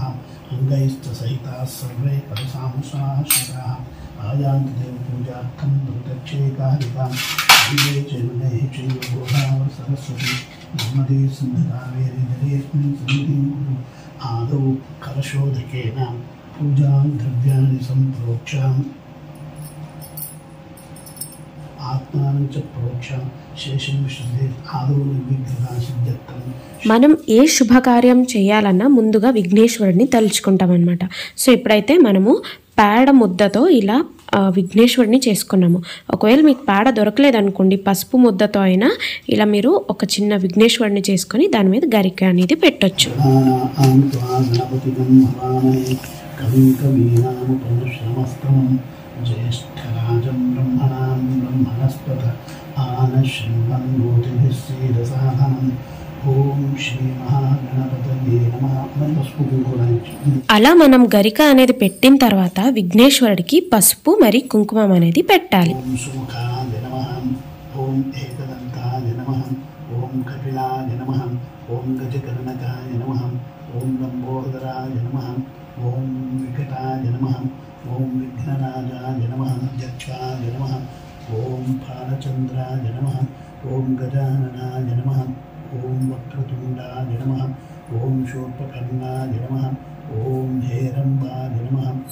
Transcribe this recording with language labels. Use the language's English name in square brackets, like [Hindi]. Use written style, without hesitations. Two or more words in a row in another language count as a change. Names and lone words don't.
[Sanskrit] अङ्गैस्तसहिताः सर्वे परसांसाः श्रुताः आयान्ति देवपूजार्थं दुर्दक्षेकारिकां दिवे चैवनेः चैव गोदावरी सरस्वती नर्मदे सिन्धुकावेरी जलेऽस्मिन् सन्निधिं कुरु आदौ कलशोदकेन पूजां द्रव्याणि सम्प्रोक्षां आत्मानं च प्रोक्षां शेषं विशुद्धे आदौ निर्विघ्नता सिद्ध्यर्थं [Telugu] మనం ఏ శుభకార్యం చేయాలన్నా ముందుగా విఘ్నేశ్వరుడిని తలుచుకుంటాం అన్నమాట. సో ఇప్పుడైతే మనము పేడ ముద్దతో ఇలా విఘ్నేశ్వరుడిని చేసుకున్నాము. ఒకవేళ మీకు పేడ దొరకలేదనుకోండి, పసుపు ముద్దతో అయినా ఇలా మీరు ఒక చిన్న విఘ్నేశ్వరుడిని చేసుకొని దాని మీద గరిక అనేది పెట్టొచ్చు. [Sanskrit] ज्येष्ठराजं ब्रह्मणां ब्रह्मणस्पत आनश्रीमन्मूर्तिभिस्सीदसाधनम् ఓం శ్రీ మహాగణపతయే నమః. [Telugu] అలా మనం గరిక అనేది పెట్టిన తర్వాత విఘ్నేశ్వరుడికి పసుపు మరి కుంకుమం అనేది పెట్టాలి. [Sanskrit] ఓం సుముఖాయ నమః, ఓం ఏకదంతాయ నమః, ఓం కపిలాయ నమః, ఓం గజకర్ణకాయ నమః, ఓం లంబోదరాయ నమః, ఓం వికటాయ నమః, ఓం విఘ్నరాజాయ నమః, దక్షాయ నమః, ఓం ఫాలచంద్రాయ నమః, ఓం గజాననాయ నమః, ఓం వక్రతుండాయ నమః, ఓం శూర్పకర్ణాయ నమః, ఓం హేరంబాయ నమః.